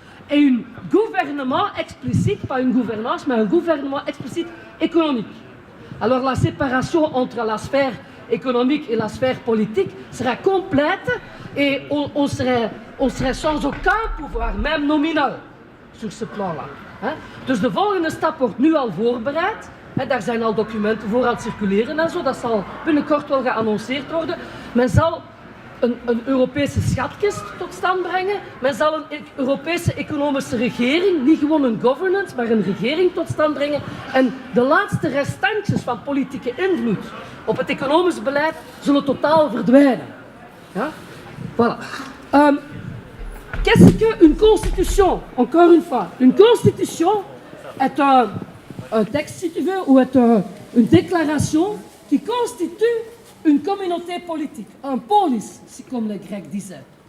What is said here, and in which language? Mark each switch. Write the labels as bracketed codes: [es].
[fr] et un gouvernement explicite, pas une gouvernance, mais un gouvernement explicite économique. Alors la séparation entre la sphère économique et la sphère politique sera complète et on serait sans aucun pouvoir, même nominal, sur ce plan-là. [nl] Dus de volgende stap wordt nu al voorbereid. Daar zijn al documenten voor aan het circuleren en zo. Dat zal binnenkort wel geannonceerd worden. Men zal een Europese schatkist tot stand brengen. Men zal een Europese economische regering, niet gewoon een governance, maar een regering tot stand brengen. En de laatste restantjes van politieke invloed op het economisch beleid zullen totaal verdwijnen. Ja? [fr] Voilà. Qu'est-ce qu'une constitution? Encore une fois, une constitution est un texte, si tu veux, ou est une déclaration qui constitue une communauté politique, un polis, comme les Grecs disaient.